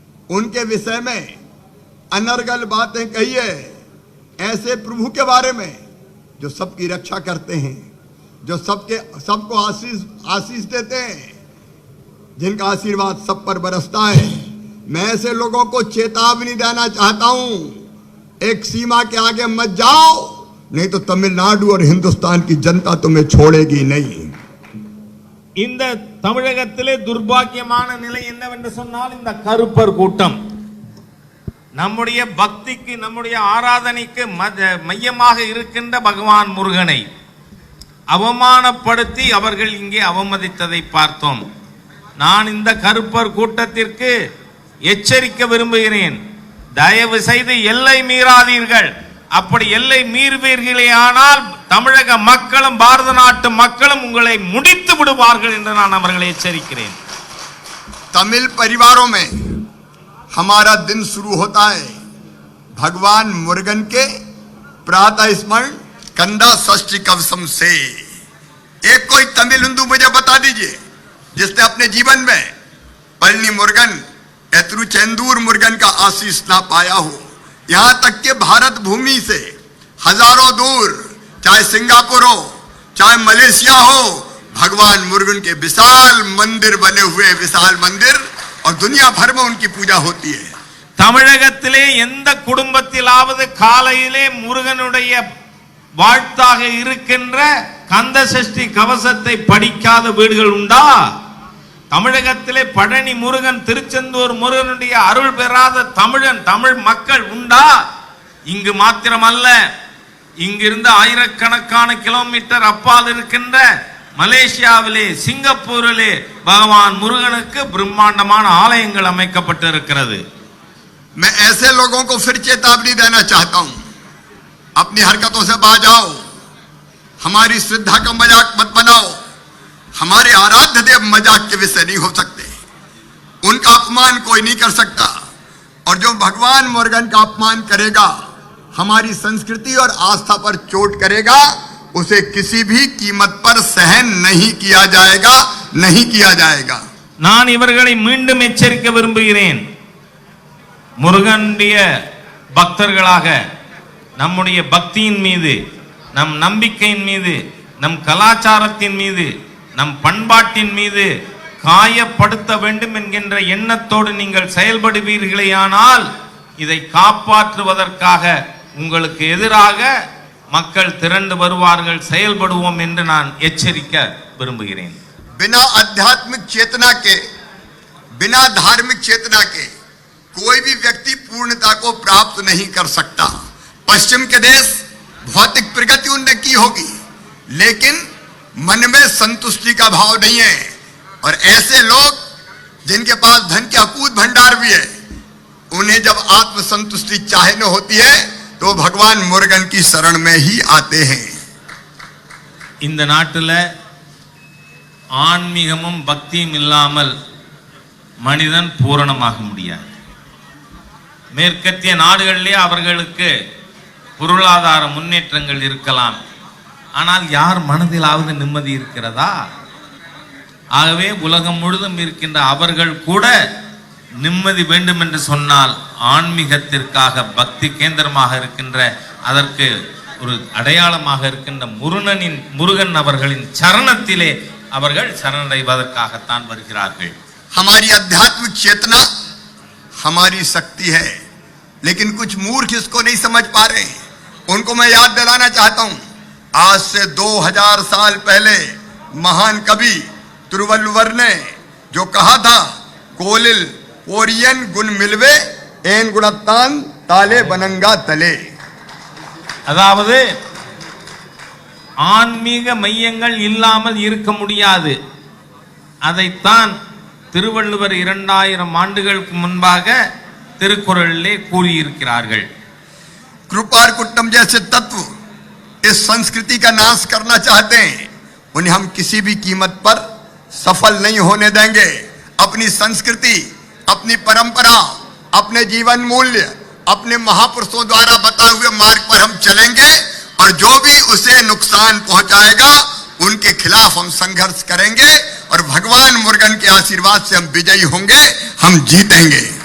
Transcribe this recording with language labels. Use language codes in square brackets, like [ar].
[hi] उनके विषय में अनर्गल बातें कही है, ऐसे प्रभु के बारे में जो सबकी रक्षा करते हैं, जो सबको आशीष देते हैं, जिनका आशीर्वाद सब पर बरसता है। मैं ऐसे लोगों को चेतावनी देना चाहता हूं, एक सीमा के आगे मत जाओ, नहीं तो तमिलनाडु और हिंदुस्तान की जनता तुम्हें छोड़ेगी नहीं। [ta] இந்த தமிழகத்திலே துர்பாக்கியமான நிலை என்னவென்று சொன்னால், இந்த கருப்பர் கூட்டம் நம்முடைய பக்திக்கு, நம்முடைய ஆராதனைக்கு மையமாக இருக்கின்ற பகவான் முருகனை அவமானப்படுத்தி அவர்கள் இங்கே அவமதித்ததை பார்த்தோம். நான் இந்த கருப்பர் கூட்டத்திற்கு எச்சரிக்க விரும்புகிறேன், தயவு செய்து எல்லை மீறாதீர்கள். அப்படி எல்லை மீறுவீர்களே ஆனால் தமிழக மக்களும் பாரத நாட்டு மக்களும் உங்களை முடித்து விடுவார்கள் என்று நான் அவர்களை எச்சரிக்கிறேன். [hi] तमिल परिवारों में हमारा दिन शुरू होता है भगवान मुरुगन के प्रातः स्मरण कंदा षष्ठी कवसम से। एक कोई तमिल हिंदू मुझे बता दीजिए जिसने अपने जीवन में पळनी मुरुगन, तिरुचेंदूर मुरुगन का आशीष ना पाया हो। यहां तक के भारत भूमि से हजारों दूर, चाहे सिंगापुर हो, चाहे मलेशिया हो, भगवान मुरुगन के विशाल मंदिर बने हुए, विशाल मंदिर, और दुनिया भर में उनकी पूजा होती है। [ta] தமிழகத்திலே எந்த குடும்பத்திலாவது காலையிலே முருகனுடைய வாழ்த்தாக இருக்கின்ற கந்த சஷ்டி கவசத்தை படிக்காத வீடுகள் உண்டா? தமிழகத்திலே பழனி முருகன், திருச்செந்தூர் முருகனுடைய அருள் பெறாத தமிழ் மக்கள் உண்டா? இங்கு மாத்திரமல்ல, இங்கிருந்து ஆயிரக்கணக்கான கிலோமீட்டர் அப்பால் இருக்கின்ற மலேசியாவிலே சிங்கப்பூரிலே பகவான் முருகனுக்கு பிரம்மாண்டமான ஆலயங்கள் அமைக்கப்பட்டிருக்கிறது. [hi] मैं ऐसे लोगों को फिर चेतावनी देना चाहता हूं, अपनी हरकतों से बाज आओ, हमारी श्रद्धा का मजाक मत बनाओ। हमारे आराध्य देव मजाक के विषय नहीं हो सकते, उनका अपमान कोई नहीं कर सकता। और जो भगवान मुरुगन का अपमान करेगा, हमारी संस्कृति और आस्था पर चोट करेगा, उसे किसी भी कीमत पर सहन नहीं किया जाएगा, नहीं किया जाएगा। [ta] நான் இவர்களை மீண்டும் எச்சரிக்க விரும்புகிறேன். முருகனுடைய பக்தர்களாக நம்முடைய பக்தியின் மீது, நம் நம்பிக்கையின் மீது, நம் கலாச்சாரத்தின் மீது, நம் பண்பாட்டின் மீது காயப்படுத்த வேண்டும் என்கின்ற எண்ணத்தோடு நீங்கள் செயல்படுவீர்களேயானால் இதை காப்பாற்றுவதற்காக உங்களுக்கு எதிராக மக்கள் திரண்டு வருவார்கள், செயல்படுவோம் என்று நான் எச்சரிக்க விரும்புகிறேன். [hi] बिना आध्यात्मिक चेतना के, बिना धार्मिक चेतना के कोई भी व्यक्ति पूर्णता को प्राप्त नहीं कर सकता। पश्चिम के देश भौतिक प्रगति उनने की होगी, लेकिन मन में संतुष्टि का भाव नहीं है। और ऐसे लोग जिनके पास धन के अकूत भंडार भी है, उन्हें जब आत्म संतुष्टि चाहे न होती है तो भगवान मुरुगन की शरण में ही आते हैं। [ta] இந்த நாட்டில் ஆன்மீகமும் பக்தியும் இல்லாமல் மனிதன் பூரணமாக முடியாது. மேற்கத்திய நாடுகளிலே அவர்களுக்கு பொருளாதார முன்னேற்றங்கள் இருக்கலாம், ஆனால் யார் மனதிலாவது நிம்மதி இருக்கிறதா? ஆகவே உலகம் முழுதும் இருக்கின்ற அவர்கள் கூட நிம்மதி வேண்டும் என்று சொன்னால் ஆன்மீகத்திற்காக பக்தி கேந்திரமாக இருக்கின்ற, அதற்கு ஒரு அடையாளமாக இருக்கின்ற முருகன் அவர்களின் சரணத்திலே அவர்கள் சரணடைவதற்காகத்தான் வருகிறார்கள். [hi] हमारी आध्यात्मिक चेतना हमारी शक्ति है, लेकिन कुछ मूर्ख इसको नहीं समझ पा रहे। उनको मैं याद दिलाना चाहता हूं, आज से 2000 साल पहले महान कवि तिरुवल्लुवर ने जो कहा था, [ta] कोलिल ओरियन गुण मिलवे एन गुणत्तान ताले बनंगा तले। அதாவது ஆன்மீக மையங்கள் இல்லாமல் இருக்க முடியாது. அதைத்தான் திருவள்ளுவர் 2000 ஆண்டுகளுக்கு முன்பாக திருக்குறளிலே கூறியிருக்கிறார்கள். [hi] कृपार कुट्टम जैसे तत्व इस संस्कृति का नाश करना चाहते हैं, उन्हें हम किसी भी कीमत पर सफल नहीं होने देंगे। अपनी संस्कृति, अपनी परंपरा, अपने जीवन मूल्य, अपने महापुरुषों द्वारा बताए हुए मार्ग पर हम चलेंगे, और जो भी उसे नुकसान पहुंचाएगा उनके खिलाफ हम संघर्ष करेंगे, और भगवान मुरुगन के आशीर्वाद से हम विजयी होंगे, हम जीतेंगे।